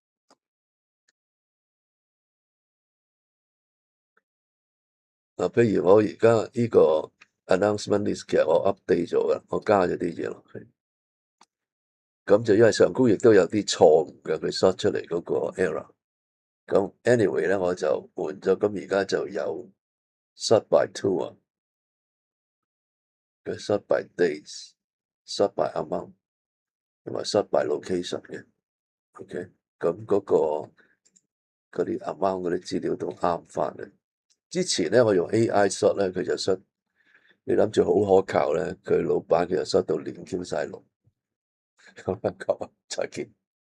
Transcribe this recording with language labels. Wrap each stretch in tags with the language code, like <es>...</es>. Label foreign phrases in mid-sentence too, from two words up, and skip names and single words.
<yue>譬如我而家呢個</yue> <en>announcement list</en> <yue>其實我 update 咗㗎，我加咗啲嘢落去。咁就因為上高亦都有啲錯誤嘅，佢 shot 出嚟嗰個 error。咁 anyway 咧，我就換咗，咁而家就有</yue> <en>sort by to</en> <yue>啊，佢</yue> <en>sort by days、 sort by amount</en> <yue>同埋</yue> <en>sort by location</en> <yue>嘅。OK，咁嗰啲 amount 嗰啲資料都啱翻嘅。之前咧我用</yue> <en>AI sort</en> <yue>咧，佢就 sort，你諗住好可靠咧，佢老闆佢就 sort 到亂 Q 晒龍。咁樣講，再見。</yue>